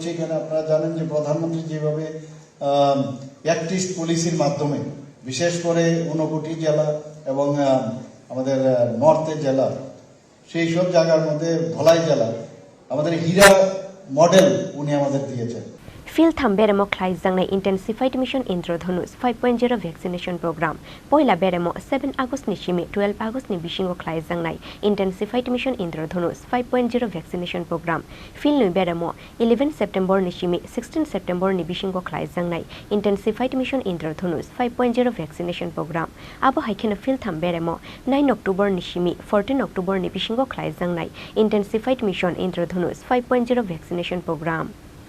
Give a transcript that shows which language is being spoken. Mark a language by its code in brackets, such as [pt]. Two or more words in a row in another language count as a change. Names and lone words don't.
[bn] এখানে আপনারা জানেন যে প্রধানমন্ত্রী যেভাবে অ্যাক্টিস্ট পলিসির মাধ্যমে বিশেষ করে 59 জেলা এবং আমাদের নর্থের জেলা, সেই সব জায়গার মধ্যে ধলাই জেলা আমাদের হীরা মডেল উনি আমাদের দিয়েছেন। [trp] Fil tham beremo khlai jangnai Intensified Mission Indradhanush 5.0 [en] vaccination program [trp] poila beremo 7 August ni shimi 12 August ni bisingo khlai jangnai Intensified Mission Indradhanush 5.0 [en] vaccination program [trp] fil nui beremo 11 September ni shimi 16 September ni bisingo khlai jangnai Intensified Mission Indradhanush 5.0 [en] vaccination program [trp] abo haikena fil tham beremo 9 October ni shimi 14 October ni bisingo khlai jangnai Intensified Mission Indradhanush 5.0 [en] vaccination program.